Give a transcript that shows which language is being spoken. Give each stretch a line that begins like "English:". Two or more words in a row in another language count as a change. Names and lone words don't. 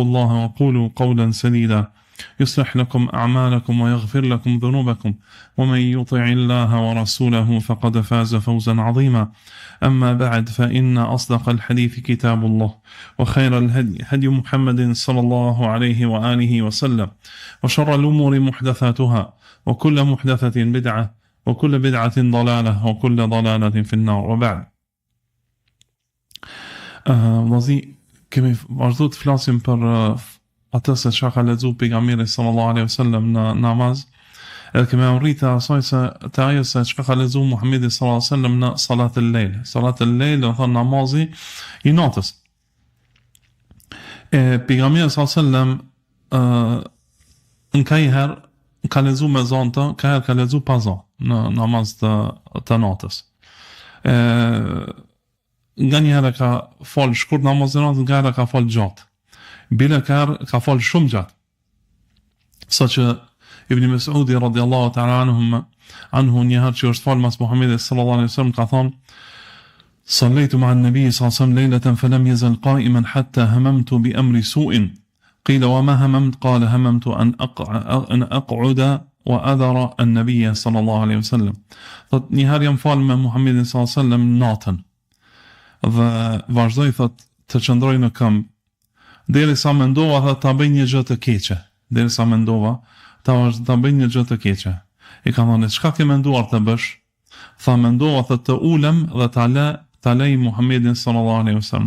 Arabic: الله وقولوا قولا سديدا يصلح لكم أعمالكم ويغفر لكم ذنوبكم ومن يطع الله ورسوله فقد فاز فوزا عظيما أما بعد فإن أصدق الحديث كتاب الله وخير الهدي هدي محمد صلى الله عليه وآله وسلم وشر الأمور محدثاتها وكل محدثة بدعة وكل بدعة ضلالة وكل ضلالة في النار وبعد
Albanian: Vëllazi, kemi vazhdu të flasim për atë se çka ka lexuar pejgamberi
Arabic: صلى الله عليه وسلم
Albanian: në namaz. Edhe kemi arritur asaj se te ajo se çka ka lexuar Muhamedi
Arabic: صلى الله عليه وسلم
Albanian: në
Arabic: صلاة الليل. صلاة الليل
Albanian: do thon namazi i natës. Pejgamberi
Arabic: صلى الله عليه وسلم
Albanian: nkajher ka lexuar me zonta, ka lexuar pa zon në namaz të natës. Nga njëherë ka fal shkurt namazin natës, nga njëherë ka fal gjatë. Bile ka fal shumë gjatë. Saqë Ibn Mas'udi
Arabic: رضي الله تعالى عنه
Albanian: njëherë që është fal mas Muhammedit
Arabic: صلى الله عليه وسلم
Albanian: ka thonë:
Arabic: صليت مع النبي صلى الله عليه وسلم ليلة فلم يزل قائما حتى هممت بأمر سوء قيل وما هممت قال هممت أن أقعد وأذر النبي صلى الله عليه وسلم.
Albanian: Thot njëherë jam fal me Muhammedin
Arabic: صلى الله عليه وسلم
Albanian: natën dhe vazhdoi thot të qëndroj në këmbë derisa mendova thot ta bëj një gjë të keqe. Derisa mendova ta bëj një gjë të keqe. I ka thonë: "Çka ke menduar të bësh?" Tha: "Mendova thot të ulem dhe ta lej Muhammedin
Arabic: صلى الله عليه وسلم."